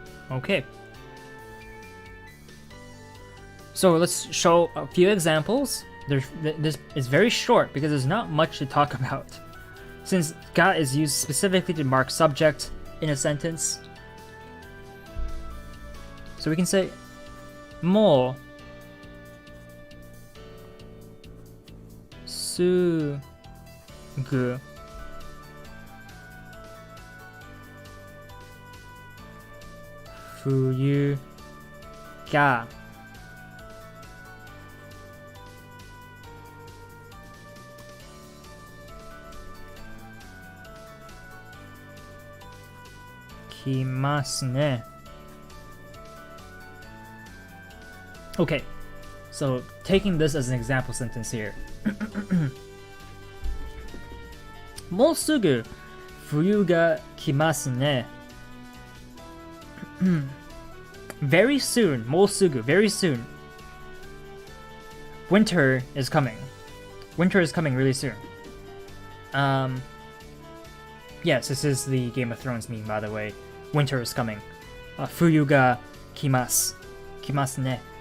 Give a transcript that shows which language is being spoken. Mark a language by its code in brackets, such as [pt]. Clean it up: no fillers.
[en] Okay. So let's show a few examples. This is very short because there's not much to talk about. Since ga is used specifically to mark subject in a sentence. So we can say, [ja] もうすぐ冬が来ますね. [en] Okay, so taking this as an example sentence here. [ja] もうすぐ冬が来ますね. [en] Very soon, もうすぐ, very soon. Winter is coming. Winter is coming really soon. Yes, this is the Game of Thrones meme, by the way. Winter is coming. [ja] 冬が来ます.来ますね.